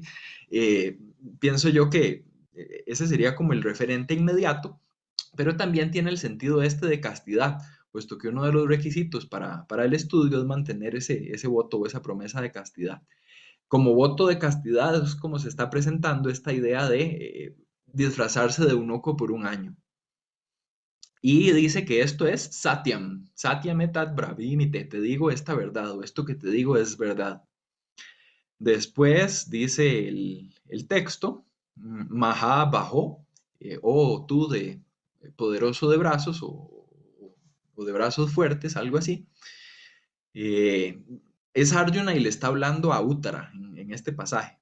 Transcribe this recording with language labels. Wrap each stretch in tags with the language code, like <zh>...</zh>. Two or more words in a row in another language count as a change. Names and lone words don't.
<es>Eh, Pienso yo que ese sería como el referente inmediato, pero también tiene el sentido este de castidad, puesto que uno de los requisitos para el estudio es mantener ese voto o esa promesa de castidad. Como voto de castidad es como se está presentando esta idea de disfrazarse de eunuco por un año. Y dice que esto es</es> <sa>satyam, satyam etat bravimite,</sa> <es>te digo esta verdad o esto que te digo es verdad. Después dice el texto,</es> <sa>maha bajo,</sa> <es>o tú de poderoso de brazos o de brazos fuertes, algo así. Eh, es Arjuna y le está hablando a Uttara en este pasaje.</es>